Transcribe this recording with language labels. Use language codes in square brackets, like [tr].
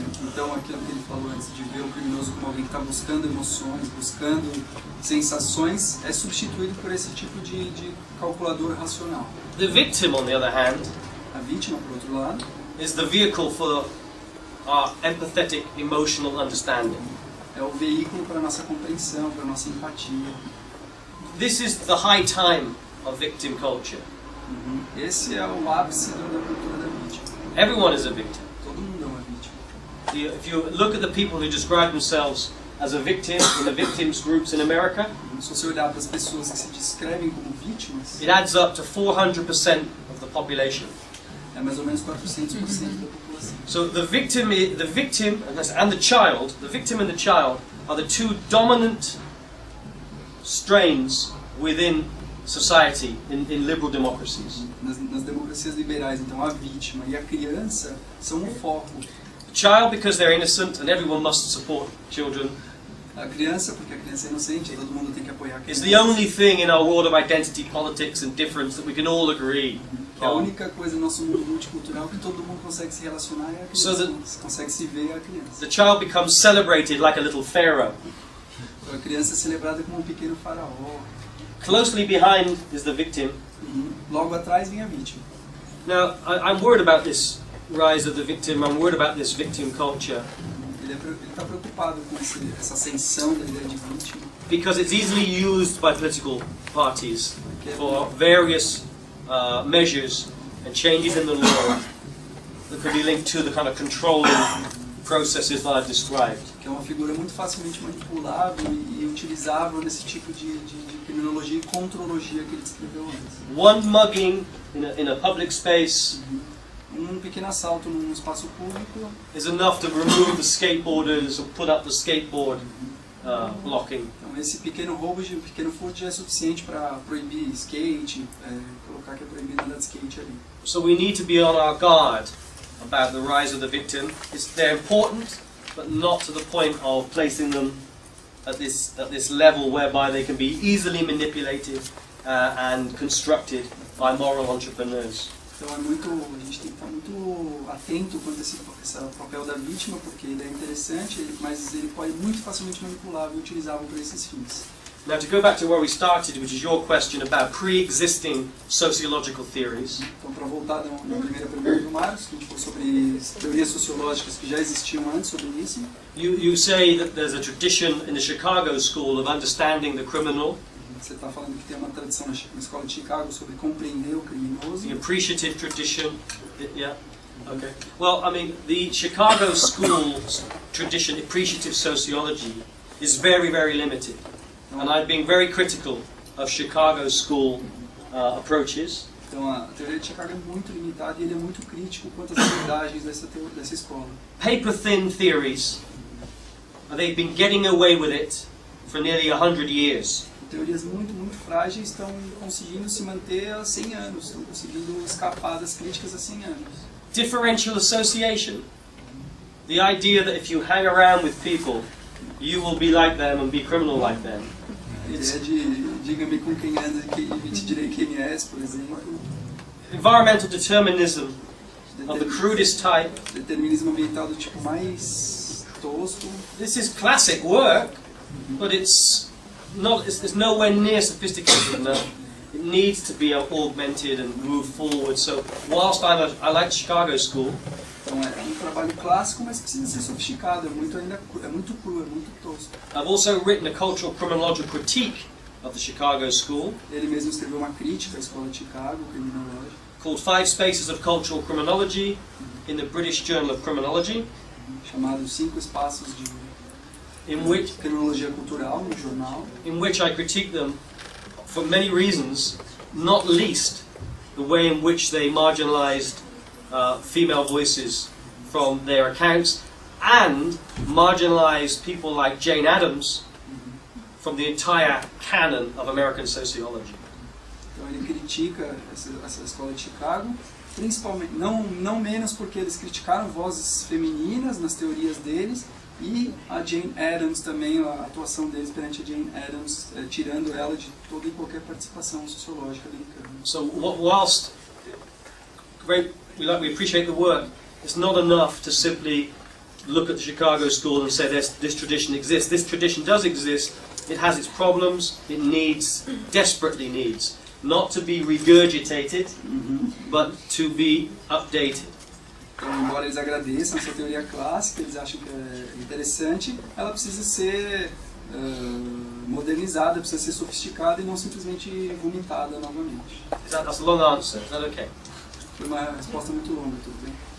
[pt] Então aquilo que ele falou antes de ver o criminoso como alguém que está buscando emoções, buscando sensações, é substituído por esse tipo de calculador racional. [en] The victim, on the other hand, [pt] A vítima, por outro lado, [en] is the vehicle for our empathetic, emotional understanding. [pt] é o veículo para a nossa compreensão, para a nossa empatia. [en] This is the high time of victim culture. [pt] Esse é o ápice da cultura da vítima. [en] Everyone is a victim. [pt] Todo mundo é uma vítima. [en] If you look at the people who describe themselves as a victim in the victims groups in America, [pt] Se você olhar para as pessoas que se descrevem como vítimas, [en] it adds up to 400% of the population. [pt] é mais ou menos 400% da população. [en] So the victim and the child are the two dominant strains within society in liberal democracies. [pt] Nas democracias liberais, então, a vítima e a criança são o foco. [en] The child because they're innocent and everyone must support children. [pt] A criança, porque a criança é inocente, todo mundo tem que apoiar a [en] It's [pt] criança. [en] the only thing in our world of identity politics and difference that we can all agree [pt] Que a [en] on. [pt] única coisa no nosso mundo multicultural que todo mundo consegue se relacionar é a criança. [en] So [pt] consegue se ver a criança. [en] The child becomes celebrated like a little pharaoh. [pt] Então, a criança é celebrada como um pequeno faraó. [en] Closely behind is the victim. [pt] Logo atrás vem a vítima. [en] Now, I'm worried about this rise of the victim. I'm worried about this victim culture [pt] Ele está preocupado com essa ascensão da ideia de vítima. [en] because it's easily used by political parties for various measures and changes in the law that could be linked to the kind of controlling processes that I've described. [pt] Que é uma figura muito facilmente manipulável e utilizável nesse tipo de criminologia e contrologia que ele descreveu antes. [en] One mugging in a public space [pt] Um pequeno assalto num espaço público [en] is enough to remove the skateboarders or put up the skateboard blocking. [pt] Então esse pequeno roubo, um pequeno furto já é suficiente para proibir skate, colocar que é proibido andar de skate ali. [en] So we need to be on our guard about the rise of the victim. They're important, but not to the point of placing them at this level whereby they can be easily manipulated and constructed by moral entrepreneurs. [pt] Então a gente tem que estar muito atento quanto a esse papel da vítima, porque ele é interessante, mas ele pode muito facilmente manipulável e utilizável para esses fins. [en] Now, to go back to where we started, which is your question about pre-existing sociological theories. [pt] Então, para voltar na primeira pergunta do Marcos, que a gente falou sobre teorias sociológicas que já existiam antes sobre isso. [en] You say that there's a tradition in the Chicago School of understanding the criminal, [pt] Você está falando que tem uma tradição na escola de Chicago sobre compreender o criminoso. [en] the appreciative tradition. Yeah. Okay. Well, I mean, the Chicago School's tradition, appreciative sociology, is very, very limited. And I've been very critical of Chicago School approaches. [pt] Então a teoria de Chicago é muito limitada e ele é muito crítico quanto às abordagens dessa escola. [en] Paper-thin theories, they've been getting away with it for nearly 100 years. [pt] Teorias muito frágeis estão conseguindo se manter há 100 anos, estão conseguindo escapar das críticas há 100 anos. [en] Differential association, the idea that if you hang around with people, you will be like them and be criminal like them. [pt] A ideia de diga-me com quem anda e te direi quem és, por exemplo. [en] Environmental determinism of the crudest type. [pt] Determinismo ambiental do tipo mais tosco. [en] This is classic work, but it's nowhere near sophisticated enough. It needs to be augmented and moved forward. So whilst I like Chicago School, [pt] então é trabalho clássico, mas precisa ser sofisticado. É muito cru, é muito tosco. [en] I've also written a cultural criminological critique of the Chicago School. [pt] Ele mesmo escreveu uma crítica à escola de Chicago, criminologia, [en] called 5 Spaces of Cultural Criminology in the British Journal of Criminology, [pt] chamado 5 Espaços de Criminologia Cultural no jornal, [en] in which I critique them for many reasons, not least the way in which they marginalized female voices from their accounts and marginalized people like Jane Addams from the entire canon of American sociology. [pt] Então ele critica essa escola de Chicago, principalmente, não menos porque eles criticaram vozes femininas nas teorias deles e a Jane Addams também, a atuação deles perante a Jane Addams, tirando ela de toda e qualquer participação sociológica americana. [en] So whilst we appreciate the work, it's not enough to simply look at the Chicago School and say this tradition exists. This tradition does exist. It has its problems. It desperately needs, not to be regurgitated, but to be updated. [pt] Então, embora eles agradeçam essa teoria clássica, eles acham que é interessante, ela precisa ser modernizada, precisa ser sofisticada e não simplesmente vomitada novamente. [en] That's a long answer. Is that okay? [pt] Foi uma resposta muito longa, tudo bem?